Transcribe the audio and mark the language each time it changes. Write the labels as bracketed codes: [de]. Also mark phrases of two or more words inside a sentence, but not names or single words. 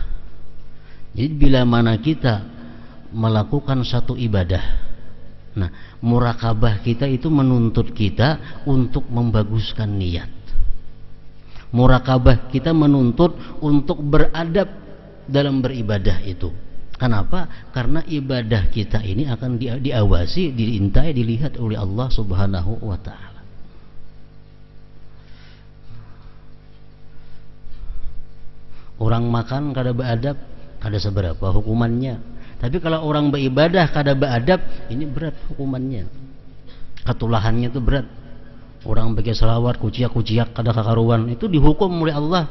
[id] Jadi bila mana kita melakukan satu ibadah, nah muraqabah kita itu menuntut kita untuk membaguskan niat. Muraqabah kita menuntut untuk beradab dalam beribadah itu. Kenapa? Karena ibadah kita ini akan diawasi, diintai, dilihat oleh Allah [ar] سبحانه وتعالى. [id] Orang makan kada beradab, kada seberapa hukumannya. Tapi kalau orang beribadah kada beradab, ini berat hukumannya. Ketulahannya itu berat. Orang bagi salawat [bjn] kuciak-kuciak kada kakaruan, [id] itu dihukum oleh Allah.